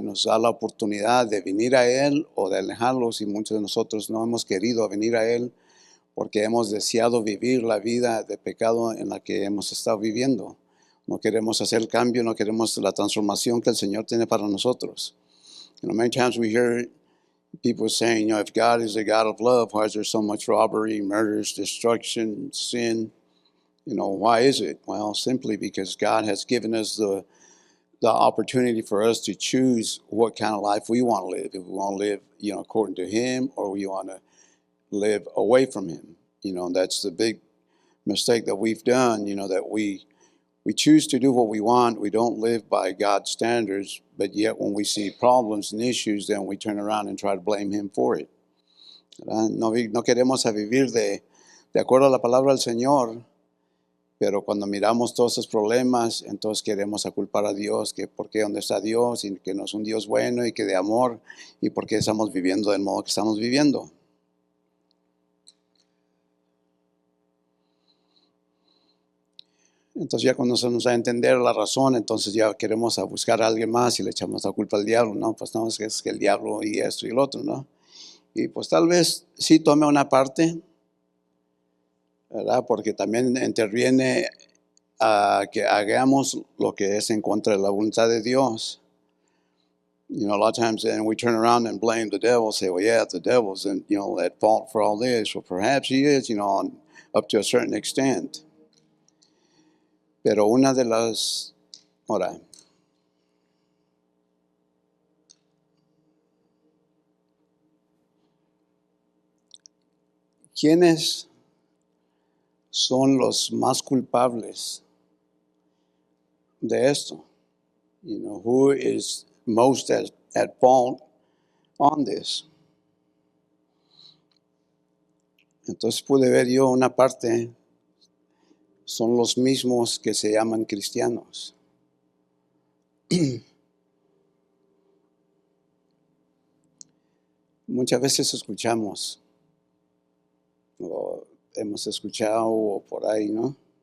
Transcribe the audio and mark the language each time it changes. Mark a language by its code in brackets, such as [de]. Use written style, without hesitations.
[es] Nos da la oportunidad de venir a Él o de alejarlos, y muchos de nosotros no hemos querido venir a Él porque hemos deseado vivir la vida de pecado en la que hemos estado viviendo. No queremos hacer el cambio, no queremos la transformación que el Señor tiene para nosotros. [en] You know, many times we hear people saying, you know, if God is a God of love, why is there so much robbery, murders, destruction, sin? You know, why is it? Well, simply because God has given us the opportunity for us to choose what kind of life we want to live. If we want to live, you know, according to Him, or we want to live away from Him. You know, that's the big mistake that we've done, you know, that we choose to do what we want. We don't live by God's standards, but yet when we see problems and issues, then we turn around and try to blame Him for it. [es] No queremos vivir de acuerdo a la palabra del Señor, pero cuando miramos todos esos problemas, entonces queremos culpar a Dios, que por qué, dónde está Dios, y que no es un Dios bueno y que de amor, y por qué estamos viviendo del modo que estamos viviendo. Entonces ya cuando se nos da a entender la razón, entonces ya queremos buscar a alguien más y le echamos la culpa al diablo, ¿no? Pues no, es que el diablo y esto y el otro, ¿no? Y pues tal vez sí tome una parte, ¿verdad? Porque también interviene a que hagamos lo que es en contra de la voluntad de Dios. [en] You know, a lot of times then we turn around and blame the devil, say, well, yeah, the devil's, and, you know, at fault for all this. Well, perhaps he is, you know, up to a certain extent. [es] Pero una de las, ahora, ¿quiénes son los más culpables de esto? [en] You know, who is most at fault on this? [es] Entonces pude ver yo una parte, son los mismos que se llaman cristianos. Muchas veces escuchamos, o hemos escuchado o por ahí, ¿no?